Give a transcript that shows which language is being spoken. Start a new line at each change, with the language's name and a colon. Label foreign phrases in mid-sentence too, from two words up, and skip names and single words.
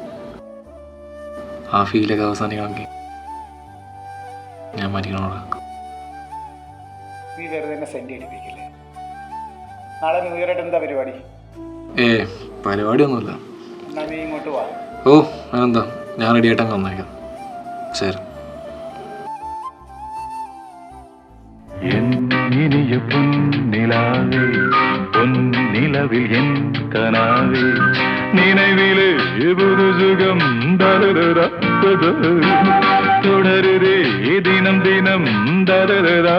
Malayalam: ആ ഫീലൊക്കെ അവസാനിക്കണമെങ്കിൽ ഞാൻ മരിക്കണോടാ. നീ വെറുതെ തന്നെ സെൻഡ് അടിപ്പിക്കില്ലേ? നാളെ
English: New Year
Malayalam: ആയിട്ട് എന്താ പരിപാടി? പരിപാടിയൊന്നുമില്ല. എന്നാ നീ ഇങ്ങോട്ട് വാ. അതെന്താ, ഞാൻ റെഡി ആയിട്ടങ്ങ് വന്നേക്കാം. ശരി.
Tamil: என் இனிய பொன்னிலாவே பொன்னிலவில் என் கனாவே நினைவிலே புது சுகம் தரரா தொடருதே தினம் தினம் தரரா.